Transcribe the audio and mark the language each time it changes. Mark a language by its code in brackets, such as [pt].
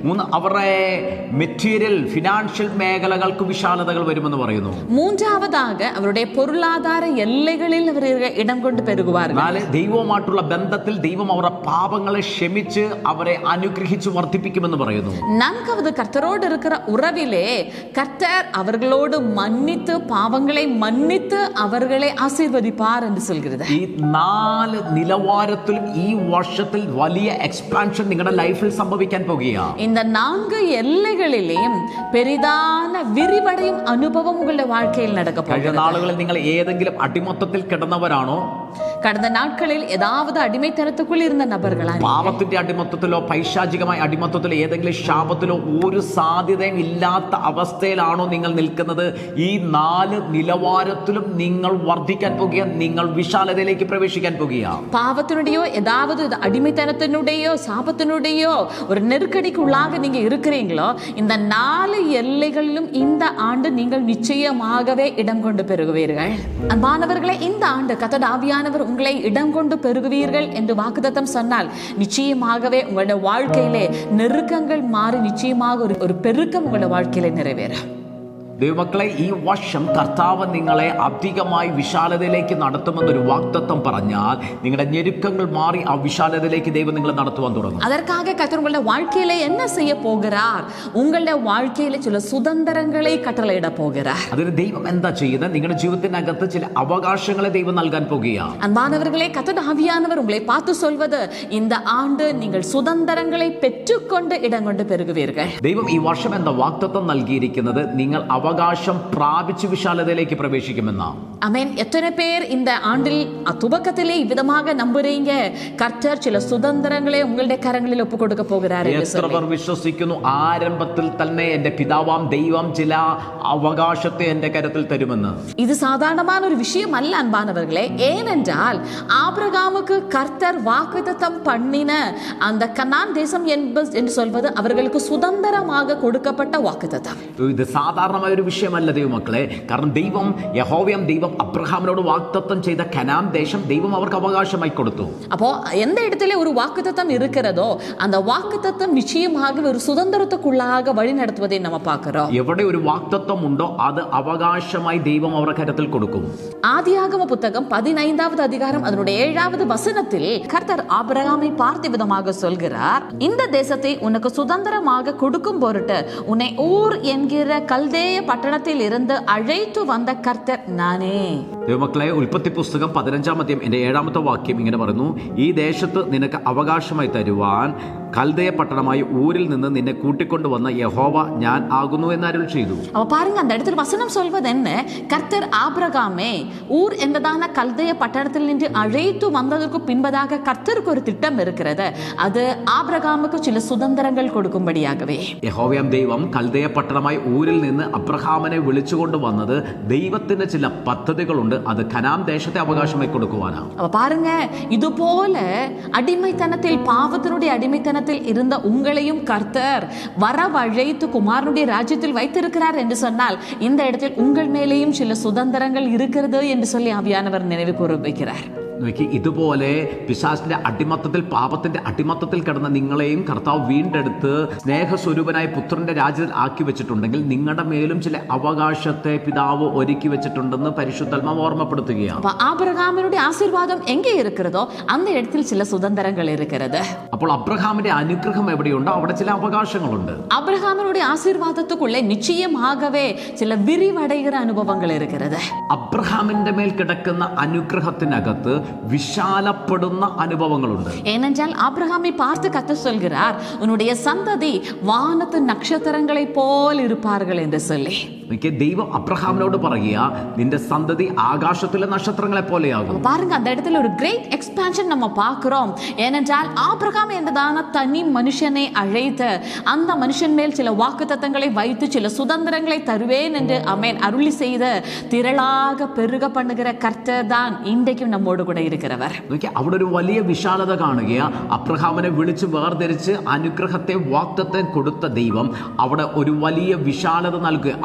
[ml] 3, അവരുടെ material financial മേഖലകൾക്ക് വിശാലതകൾ വരുമെന്ന് പറയുന്നു. [ta] 3வதாக அவருடைய பொருளாதார எல்லைகளில் அவர்கள் இடம் கொண்டு பெருகுவார்கள். [ml] 4, ദൈവവുമായിട്ടുള്ള ബന്ധത്തിൽ ദൈവം അവരുടെ പാപങ്ങളെ ക്ഷമിച്ച് അവരെ അനുഗ്രഹിച്ച് വർദ്ധിപ്പിക്കുമെന്ന് പറയുന്നു. [ta] 4வது கர்த்தரோடு இருக்கிற உறவிலே கர்த்தர் அவர்களோடு மன்னித்து பாவங்களை மன்னித்து அவர்களை ஆசீர்வதிப்பார் என்று சொல்கிறது. [ml] ഈ 4 നിലവാരത്തിലും ഈ വർഷത്തിൽ വലിയ എക്സ്പാൻഷൻ നിങ്ങളുടെ ലൈഫിൽ സംഭവിക്കാൻ പോകുകയാണ്. [ta] இந்த 4 எல்லைகளிலேயும் பெரிதான விரிவடையும் அனுபவம் உங்களுடைய வாழ்க்கையில் நடக்க [ml] കഴിഞ്ഞ [ta] போகிறது. [ml] നാളുകളിൽ നിങ്ങൾ ഏതെങ്കിലും അടിമത്തത്തിൽ കിടന്നവരാണോ? [ta] கடந்த நாட்களில் ஏதாவது அடிமைத்தனத்துக்குள் இருந்த நபர்களா? [ml] പാപത്തിന്റെ അടിമത്തത്തിലോ പൈശാചികമായ അടിമത്തത്തിലോ ഏതെങ്കിലും ശാപത്തിലോ ഒരു സാധ്യതയും ഇല്ലാത്ത അവസ്ഥയിലാണോ നിങ്ങൾ നിൽക്കുന്നത്? ഈ 4 നിലവാരത്തിലും നിങ്ങൾ വർദ്ധിക്കാൻ പോകുക, നിങ്ങൾ വിശാലതയിലേക്ക് പ്രവേശിക്കാൻ പോകുക. [ta] பாவத்தினுடையோ ஏதாவது அடிமைத்தனத்தினுடையோ சாபத்தினுடையோ ஒரு நெருக்கடிக்கு உள்ளாக நீங்க இருக்கிறீங்களோ, இந்த 4 எல்லைகளிலும் இந்த ஆண்டு நீங்கள் நிச்சயமாகவே இடம் கொண்டு பெருகுவீர்கள். அன்பானவர்களே, இந்த ஆண்டு கர்த்தர் ஆவியானவர் உங்களை இடம் கொண்டு பெருகுவீர்கள் என்று வாக்குத்தத்தம் சொன்னால் நிச்சயமாகவே உங்களுடைய வாழ்க்கையிலே நெருக்கங்கள் மாறி நிச்சயமாக ஒரு பெருக்கம் உங்களுடைய வாழ்க்கையிலே நிறைவேறும். [ml] ദൈവമക്കളെ, ഈ വർഷം കർത്താവ് നിങ്ങളെ അധികമായി വിശാലതയിലേക്ക് നടത്തുമെന്നൊരു വാഗ്ദത്തം പറഞ്ഞാൽ നിങ്ങളുടെ ഞെരുക്കങ്ങൾ മാറി ആ വിശാലതയിലേക്ക് ദൈവം നിങ്ങളെ നടത്തുവാൻ തുടങ്ങും. [ta] அதற்காக கர்த்தர் உங்களுடைய வாழ்க்கையில என்ன செய்ய போகிறார்? உங்களுடைய வாழ்க்கையில சில சுதந்திரங்களை கட்டளையிட போகிறார். [ml] അതിന് ദൈവം എന്താ ചെയ്യുന്നത്? നിങ്ങളുടെ ജീവിതത്തിനകത്ത് ചില അവകാശങ്ങളെ ദൈവം നൽകാൻ പോകുകയാണ്. [ta] அன்பானவர்களே, கர்த்தர் ஆவியானவர் உங்களை பார்த்து சொல்வது, இந்த ஆண்டு நீங்கள் சுதந்திரங்களை பெற்றுக்கொண்டு இடம் கொண்டு பெருகுவீர்கள். [ml] ദൈവം ഈ വർഷം എന്താ വാഗ്ദത്തം നൽകിയിരിക്കുന്നത്? നിങ്ങൾ അവകാശം പ്രാപിച്ച് വിശാലതയിലേക്ക് പ്രവേശിക്കുമെന്നാണ്. [ta] ஆமென். எத்தனை பேர் இந்த ஆண்டில் துவக்கத்திலே இவ்விதமாக நம்புறீங்க? கர்த்தர் சில சுதந்திரங்களை உங்களுடைய கரங்களில் ஒப்பு கொடுக்க போகிறார் என்று [ml] എത്ര പേർ വിശ്വസിക്കുന്നു? ആരംഭത്തിൽ തന്നെ എന്റെ പിതാവാം ദൈവം ചില അവകാശത്തെ എന്റെ കരത്തിൽ തരുമെന്ന്. [ta] இது சாதாரணமான ஒரு விஷயம் அல்ல அன்பானவர்களே. ஏனென்றால் ஆபிரகாமுக்கு கர்த்தர் வாக்குத்தத்தம் பண்ணின அந்த கனான் தேசம் என்று சொல்வது அவர்களுக்கு சுதந்திரமாக கொடுக்கப்பட்ட வாக்குத்தத்தம். [ml] ഇത് സാധാരണമായ ഒരു വിഷയമല്ല ദൈവമക്കളെ. കാരണം ദൈവം യഹോവയാം ദൈവം അബ്രഹാമിനോട് വാഗ്ദത്തം ചെയ്ത കനാൻ ദേശം ദൈവം അവർക്ക് അവകാശമായി കൊടുത്തു. [ta] அப்போ எந்த இடத்துல ஒரு வாக்குத்தத்தம் இருக்கிறதோ அந்த வாக்குத்தத்தம் நிச்சயமாக ஒரு சுதந்திரத்துக்குள்ளாக வழி நடத்துவதை நம்ம பார்க்கிறோம். [ml] എവിടെ ഒരു വാഗ്ദത്തം ഉണ്ടോ അത് അവകാശമായി ദൈവം അവരുടെ കരത്തിൽ കൊടുക്കും. [ta] ஆதியாகம புத்தகம் 15வது அதிகாரம் அதனுடைய 7வது வசனத்தில் கர்த்தர் ஆபிரகாமை பார்த்த விதமாக சொல்கிறார், இந்த தேசத்தை உனக்கு சுதந்திரமாக கொடுக்கும் பொருட்டு உன்னை ஊர் என்கிற கல்தேய பட்டணத்தில் இருந்து அழைத்து வந்த கர்த்தர் நானே. [ml] ദൈവമക്കളെ, ഉൽപ്പത്തി പുസ്തകം 15-ാം അധ്യായം 7ാമത്തെ വാക്യം ഇങ്ങനെ പറയുന്നു, ഈ ദേശത്ത് നിനക്ക് അവകാശമായി തരുവാൻ കൽദയ പട്ടണമായ ഊരിൽ നിന്ന് നിന്നെ കൂട്ടിക്കൊണ്ടുവന്ന യഹോവ ഞാൻ ആകുന്നു എന്ന് അരുൾ ചെയ്തു. [ta] அவ பாருங்க, அந்த இடத்துல வசனம் சொல்வது என்ன? கர்த்தர் ஆபிரகாமே ஊர் என்பதான கல்தேய பட்டணத்தில் நின்று அழைத்து வந்ததற்கு பின்பதாக கர்த்தருக்கு ஒரு திட்டம் இருக்கிறது. அது ஆபிரகாமுக்கு சில சுதந்திரங்கள் கொடுக்கும்படியாகவே. [ml] യഹോവയാം ദൈവം കൽദയ പട്ടണമായ ഊരിൽ നിന്ന് അബ്രഹാമിനെ വിളിച്ചുകൊണ്ട് വന്നത് ദൈവത്തിന്റെ ചില പദ്ധതികളുണ്ട്. അത് കനാൻ ദേശത്തെ അവകാശമായി കൊടുക്കുവാനാണ്. [ta] அவ பாருங்க, இது போல அடிமைத்தனத்தில் பாவத்தினுடைய அடிமைத்தனத்தில் இருந்த உங்களையும் கர்த்தர் வரவழைத்து குமாரனுடைய ராஜ்யத்தில் வைத்திருக்கிறார் என்று சொன்னால் இந்த இடத்தில் உங்கள் மேலேயும் சில சுதந்திரங்கள் இருக்கிறது என்று சொல்லி ஆவியானவர் நினைவு கூற வைக்கிறார். [ml] ഇതുപോലെ പിശാചിന്റെ അടിമത്തത്തിൽ പാപത്തിന്റെ അടിമത്തത്തിൽ കിടന്ന നിങ്ങളെയും കർത്താവ് വീണ്ടെടുത്ത് സ്നേഹസ്വരൂപനായ പുത്രന്റെ രാജ്യത്തിൽ ആക്കി വെച്ചിട്ടുണ്ടെങ്കിൽ നിങ്ങളുടെ മേലും ചില അവകാശത്തെ പിതാവ് ഒരുക്കി വെച്ചിട്ടുണ്ടെന്ന് പരിശുദ്ധാത്മാവ് ഓർമ്മപ്പെടുത്തുകയാണ്. [ta] ആബ്രഹാമിന്റെ ആശീർവാദം എங்கே இருக்கிறதோ அந்த இடத்தில் ചില சுதந்திரங்கள் இருக்கிறது. [ml] അപ്പോൾ അബ്രഹാമിന്റെ അനുഗ്രഹം എവിടെയുണ്ടോ അവിടെ ചില അവകാശങ്ങളുണ്ട്. [ta] അബ്രഹാമിന്റെ ആശീർവാദத்துக்குள்ளே நிச்சயமாகவே ചില വിരിവടയുന്ന അനുഭവങ്ങൾ இருக்கிறது. [ml] അബ്രഹാമിന്റെ മേൽ കിടക്കുന്ന അനുഗ്രഹത്തിനകത്ത് വിശാലപ്പെടുന്ന അനുഭവങ്ങളുണ്ട്. [ta] ஏனென்றால் ஆபிரகாமை பார்த்து கர்த்தர் சொல்கிறார், உன்னுடைய சந்ததி வானத்து நட்சத்திரங்களை போல் இருப்பார்கள் என்று சொல்லி. [ml] ദൈവം അബ്രഹാമിനോട് പറയുക, നിന്റെ സന്തതി ആകാശത്തിലെ നക്ഷത്രങ്ങളെ പോലെയാകും. [ta] பாருங்க, அந்த இடத்துல ஒரு [en] great expansion [ta] நம்ம பார்க்கிறோம். ஏனென்றால் ஆபிரகாம் என்றதான தனி மனுஷனை அழைத்து அந்த மனுஷன் மேல் சில வாக்குத்தத்தங்களை வைத்து சில சுதந்திரங்களை தருவேன் என்று அருளி செய்த திரளாக பெருக பண்ணுகிற கர்த்தர் தான் இன்றைக்கும் நம்மோடு கூட இருக்கிறவர். [ml] അവിടെ ഒരു വലിയ വിശാലത കാണുകയാ. അബ്രഹാമിനെ വിളിച്ച് വേർതിരിച്ച് അനുഗ്രഹത്തെ വാഗ്ദത്തം കൊടുത്ത ദൈവം അവിടെ ഒരു വലിയ വിശാലത നൽകുക.